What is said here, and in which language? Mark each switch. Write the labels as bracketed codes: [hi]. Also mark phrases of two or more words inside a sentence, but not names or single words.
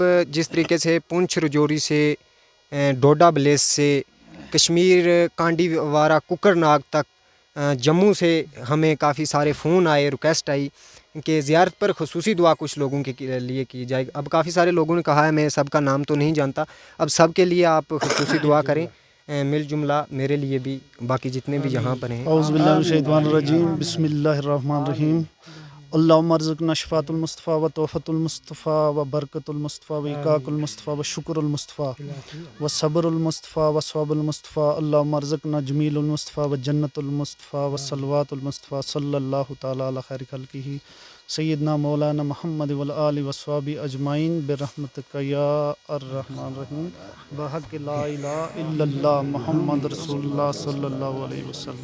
[ur] جس طریقے سے پونچھ رجوری سے, ڈوڈا بلیس سے, کشمیر کانڈی وارہ ککر ناگ تک, جموں سے ہمیں کافی سارے فون آئے, ریکویسٹ آئی کہ زیارت پر خصوصی دعا کچھ لوگوں کے لیے کی جائے. اب کافی سارے لوگوں نے کہا ہے, میں سب کا نام تو نہیں جانتا, اب سب کے لیے آپ خصوصی دعا کریں, مل جملہ میرے لیے بھی, باقی جتنے بھی یہاں پر ہیں. [ar] اعوذ باللہ من الشیطان الرجیم, بسم اللہ الرحمن الرحیم. اللہم ارزقنا شفاۃ المصطفیٰ و توفۃ المصطفیٰ و برکت المصطفیٰ و اکاق المصطفیٰ و شکر المصطفیٰ و صبر المصطفیٰ و ثواب المصطفیٰ. اللہم ارزقنا جمیل المصطفیٰ و جنت المصطفیٰ و صلوات المصطفیٰ صلی اللہ تعالیٰ علی خیر خلقہ سیدنا مولانا محمد والآل وصحبہ اجمعین برحمتک یا الرحمن الرحیم, بحق لا الہ الا اللہ محمد رسول اللہ صلی اللہ علیہ وسلم.